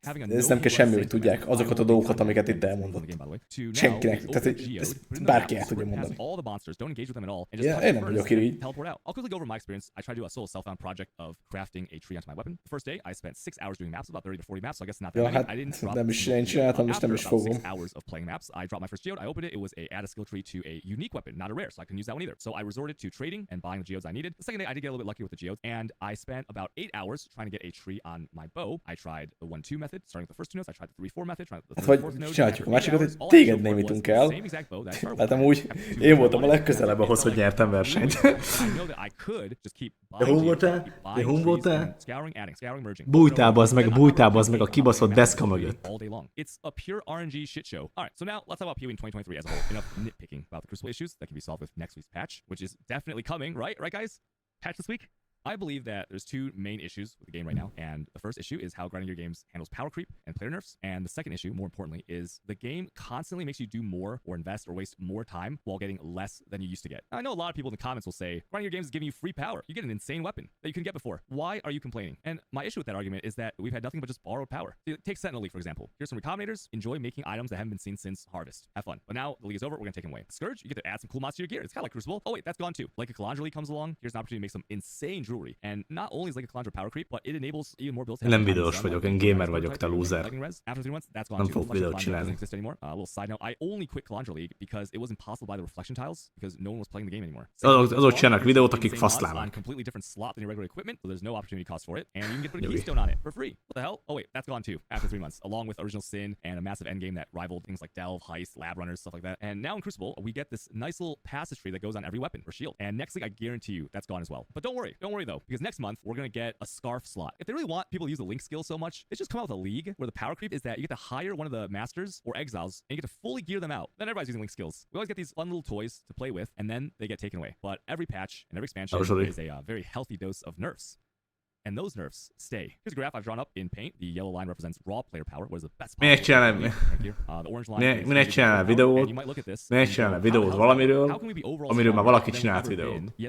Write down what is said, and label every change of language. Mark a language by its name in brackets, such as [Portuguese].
[Hungarian] Ez nem kell semmi, hogy tudják azokat a dolgokat, amiket itt elmondott. Senkinek. Tehát, hogy ezt bárki el tudja mondani. Ja, én nem vagyok így. [English] I'll quickly go over my experience. I tried to do a solo self-found project of crafting a tree onto my weapon. The first day, I spent 6 hours doing maps, about 30 to 40 maps, so I guess not that many. I didn't drop [Hungarian] nem is én csináltam, és nem is fogom. [English] 6 hours of playing maps, I dropped my first geode, I opened it, it was add a skill tree to a unique weapon, not a rare, so I couldn't use that one either. So I resorted to trading and buying the geodes I needed. The second day, I did get a little bit lucky with the geodes, and I spent about 8 hours trying to get a tree on my bow. I tried the 1-2 method, starting with the first 2 nodes, I tried the 3-4 method, tried the 3-4 node. [Hungarian] Csináljuk a másikat, hogy téged némítunk el. Hát amúgy én voltam a legközelebb ahhoz, hogy nyertem versenyt. De hol voltál? De hol voltál? Bújtál, az meg a kibaszott deszka mögött. [English] It's a pure RNG shit show. Alright, so now let's talk about PoE in 2023 as a whole. Enough nitpicking about the Crucible issues that can be solved with next week's patch, which is definitely coming, right? Right, guys? Patch this week? I believe that there's 2 main issues with the game right now, and the first issue is how grinding your games handles power creep and player nerfs, and the second issue, more importantly, is the game constantly makes you do more or invest or waste more time while getting less than you used to get. I know a lot of people in the comments will say, grinding your games is giving you free power. You get an insane weapon that you couldn't get before. Why are you complaining? And my issue with that argument is that we've had nothing but just borrowed power. Take Sentinel League, for example. Here's some recombinators. Enjoy making items that haven't been seen since Harvest. Have fun. But now the league is over, we're gonna take them away. Scourge, you get to add some cool mods to your gear. It's kind of like Crucible. Oh wait, that's gone too. Like a Calandra League comes along, here's an opportunity to make some insane jewelry. And not only is like a Calandra power creep, but it enables even more builds. [Hungarian] Nem videós vagyok, én gamer vagyok, te loser. Nem fogok videót csinálni. [English] A little side note, I only quit Calandra League because it was impossible to buy the reflection tiles because no one was playing the game anymore. [Hungarian] Azok csinálnak videót, akik faszlának. [English] Completely different slot than your regular equipment, so there's no opportunity cost for it, and you can get a keystone on it for free. What the hell? Oh wait, that's gone too after 3 months, along with Original Sin and a massive endgame that rivaled things like Delve, Heist, Lab Runners, stuff like that. And now in Crucible, we get this nice little passage tree that goes on every weapon or shield. And next thing, I guarantee you, that's gone as well. But don't worry though, because next month we're gonna get a scarf slot. If they really want people to use the link skill so much, they just come out with a league where the power creep is that you get to hire one of the masters or exiles and you get to fully gear them out. Then everybody's using link skills. We always get these fun little toys to play with, and then they get taken away. But every patch and every expansion is a very healthy dose of nerfs. And those nerfs stay. Here's a graph I've drawn up in paint. The yellow line represents raw player power. What is the best [Hungarian] Minek csinálnál? [English] The orange line [Hungarian] Minek csinálnál videót? Minek csinálnál videót valamiről, amiről már valaki csinált videót?